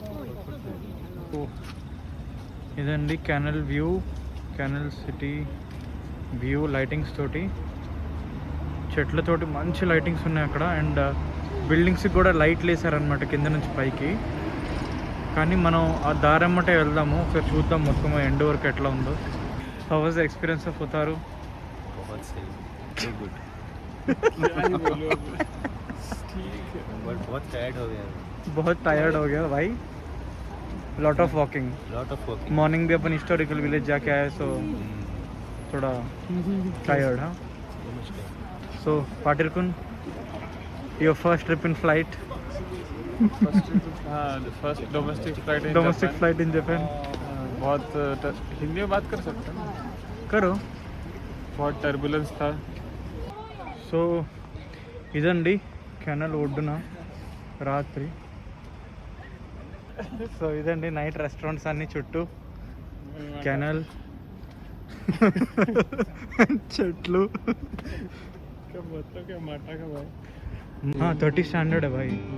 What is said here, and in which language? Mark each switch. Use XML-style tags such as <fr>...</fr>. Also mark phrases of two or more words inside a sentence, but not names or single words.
<te>ఇదండి</te> <en>canal view, canal city view lightings</en> <te>తోటి, చెట్లతోటి మంచి లైటింగ్స్ ఉన్నాయి అక్కడ. అండ్ బిల్డింగ్స్కి కూడా లైట్లు వేసారనమాట కింద నుంచి పైకి. కానీ మనం ఆ దారమ్మటే వెళ్దాము, ఒకసారి చూద్దాం మొత్తం ఎండ్ వరకు ఎట్లా ఉందో.</te> <en>How was the experience of Otaru?</en> <hi>बहुत टायर्ड हो गया भाई.</hi> <en>Lot of walking.</en> <hi>मॉर्निंग भी अपन</hi> <en>historical village</en> <hi>जाके आए, सो थोड़ा टायर्ड. हाँ.</hi> <en>So Patil Kun, your first trip in flight? the first domestic flight in Domestic Japan. flight in Japan.</en> <hi>बहुत हिंदी में बात कर सकते हैं. करो. बहुत टर्बुलेंस था.</hi> <te>సో ఇదండి కెనల్ ఒడ్డున రాత్రి. సో ఇదండి</te> <en>night restaurants</en> <te>అన్ని చుట్టూ కెనల్, చెట్లు.</te> <hi>क्या माटा का भाई. हाँ 30 स्टैंडर्ड है भाई.</hi>